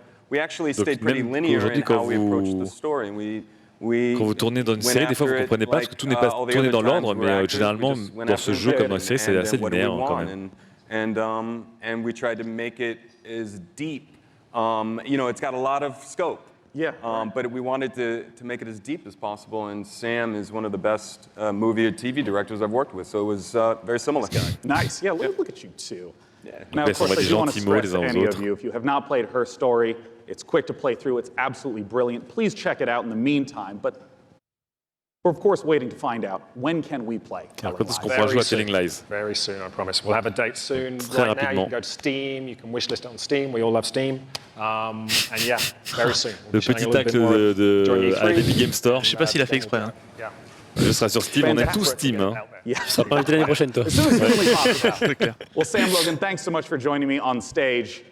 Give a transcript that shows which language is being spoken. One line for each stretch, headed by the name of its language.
French: Donc même qu'aujourd'hui, quand vous tournez dans une série, des fois vous ne comprenez pas parce que tout n'est pas tourné dans l'ordre, mais généralement dans ce jeu comme dans une série, c'est assez linéaire quand même.
English: And we tried to make it as deep. You know, it's got a lot of scope. Yeah. But we wanted to make it as deep as possible, and Sam is one of the best movie or TV directors I've worked with, so it was very similar. Nice. Yeah, look at you two. Yeah. Now, of course, I do want to stress to any of you, if you have not played Her Story, it's quick to play through. It's absolutely brilliant. Please check it out in the meantime. But we're, of course, waiting to find out, when can we play Telling Lies?
French: Quand est-ce qu'on pourra jouer à Telling Lies?
English: Very soon, I promise. We'll have a date soon.
French: Très
English: right
French: rapidement.
English: now, you can go to Steam, you can wishlist it on Steam. We all love Steam. And yeah, very soon.
French: Le petit tacle de à l'Epic Game Store. Je sais pas s'il a fait exprès. Hein. Je serai sur Steam, on est tous Steam. Hein. Tu seras pas invité l'année prochaine, toi.
English: Well, Sam, Logan, thanks so much for joining me on stage.